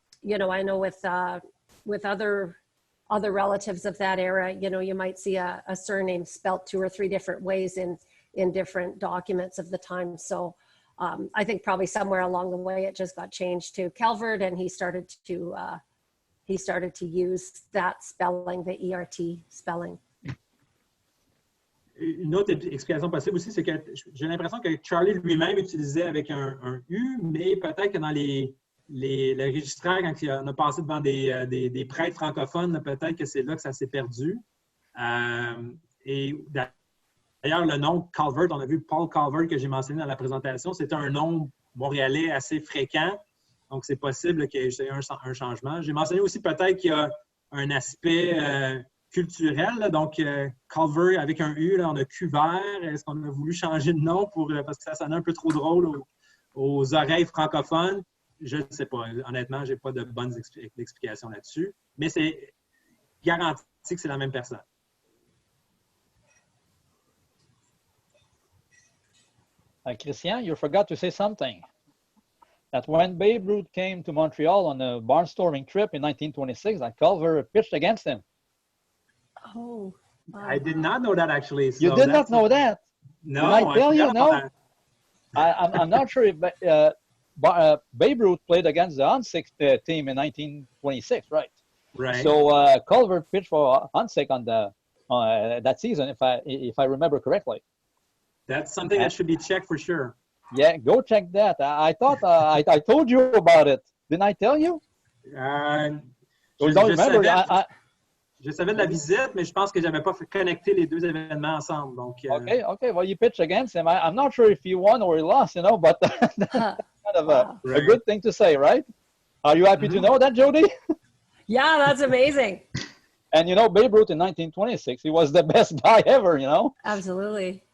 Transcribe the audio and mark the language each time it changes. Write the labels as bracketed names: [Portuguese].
[English] You know, I know with other relatives of that era, you know, you might see a surname spelt 2 or 3 different ways in different documents of the time. So I think probably somewhere along the way, it just got changed to Calvert, and he started to use that spelling, the ERT spelling. [French] Une autre explication possible aussi, c'est que j'ai l'impression que Charlie lui-même utilisait avec un U, mais peut-être que dans les registraires, quand on a passé devant des prêtres francophones, peut-être que c'est là que ça s'est perdu. Et d'ailleurs, le nom Calvert, on a vu Paul Calvert que j'ai mentionné dans la présentation, c'est un nom montréalais assez fréquent. Donc, c'est possible qu'il y ait un changement. J'ai mentionné aussi peut-être qu'il y a un aspect culturel. Là. Donc, Culver avec un U, là, on a Cuvert. Est-ce qu'on a voulu changer de nom parce que ça sonnait un peu trop drôle aux oreilles francophones? Je ne sais pas. Honnêtement, je n'ai pas de bonnes explications là-dessus. Mais c'est garanti que c'est la même personne. [English] Christian, you forgot to say something. That when Babe Ruth came to Montreal on a barnstorming trip in 1926, that Culver pitched against him. Oh. Wow. I did not know that, actually. So You did not know that? No, Did I tell you? No? That. I'm not sure if Babe Ruth played against the Huntsick team in 1926, right? Right. So Culver pitched for Huntsick on that season, if I remember correctly. That's something that should be checked for sure. Yeah, go check that. I thought I told you about it. Didn't I tell you? [French] Je savais de la visite, mais je pense que je n'avais pas connecté les deux événements ensemble. Donc, [English] Okay. Well, you pitched against him. I'm not sure if he won or he lost, you know, but that's kind of a good thing to say, right? Are you happy to know that, Jody? Yeah, that's amazing. And, you know, Babe Ruth in 1926, he was the best guy ever, you know? Absolutely.